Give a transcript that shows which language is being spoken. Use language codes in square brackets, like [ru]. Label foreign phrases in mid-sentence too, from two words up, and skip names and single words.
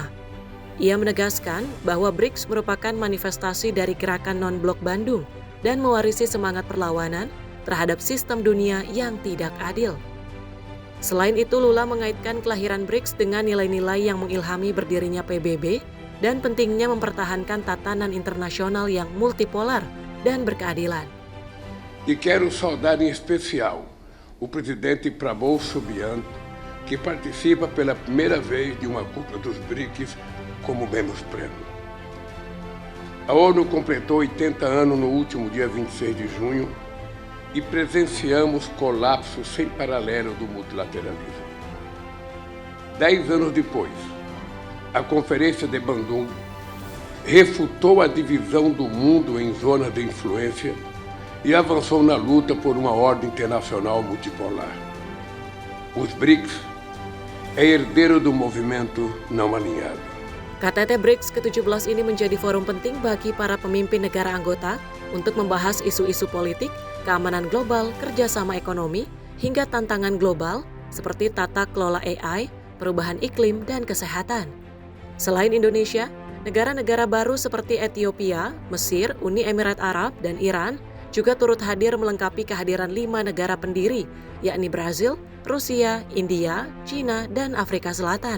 [id] Ia menegaskan bahwa BRICS merupakan manifestasi dari gerakan non-blok Bandung dan mewarisi semangat perlawanan terhadap sistem dunia yang tidak adil. Selain itu, Lula mengaitkan kelahiran BRICS dengan nilai-nilai yang mengilhami berdirinya PBB dan pentingnya mempertahankan tatanan internasional yang multipolar dan berkeadilan. [pt] E quero saudar em especial o presidente Prabowo Subianto, que participa pela primeira vez de uma cúpula dos BRICS como membro pleno. A ONU completou 80 anos no último dia 26 de junho e presenciamos colapso sem paralelo do multilateralismo. 10 anos depois, a Conferência de Bandung refutou a divisão do mundo em zonas de influência e avançou na luta por uma ordem internacional multipolar. Os BRICS é herdeiro do movimento não alinhado. [id] KTT BRICS ke-17 ini menjadi forum penting bagi para pemimpin negara anggota untuk membahas isu-isu politik, keamanan global, kerjasama ekonomi, hingga tantangan global seperti tata kelola AI, perubahan iklim, dan kesehatan. Selain Indonesia, negara-negara baru seperti Ethiopia, Mesir, Uni Emirat Arab, dan Iran juga turut hadir melengkapi kehadiran 5 negara pendiri, yakni Brasil, Rusia, India, China, dan Afrika Selatan.